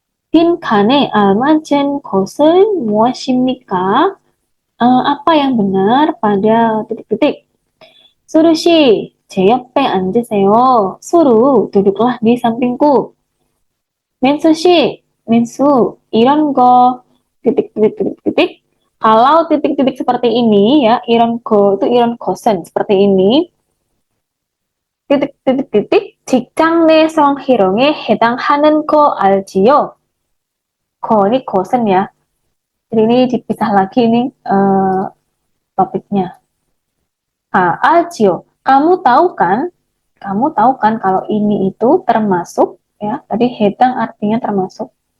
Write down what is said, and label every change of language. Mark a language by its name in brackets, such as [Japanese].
[Korean] 빈칸에 알맞은 것은 무엇입니까? [Indonesian] Apa yang benar pada titik-titik? [Korean] 수루씨, 제 옆에 앉으세요. 수루, [Indonesian] duduklah di sampingku. [Korean] 민수씨, 민수, 이런 거 titik-titik-titik. [Indonesian] Kalau titik-titik seperti ini ya, [Korean] 이런 거 [Indonesian] itu [Korean] 이런 것은 [Indonesian] seperti ini. [Korean] titik-titik-titik 직장 내 성희롱에 해당하는 거 알지요? [Indonesian] 거 ini kosen ya. Jadi ini dipisah lagi ini topiknya. Aljiyo, kamu tahu kan? Kamu tahu kan kalau ini itu termasuk ya. Tadi hedang artinya termasuk.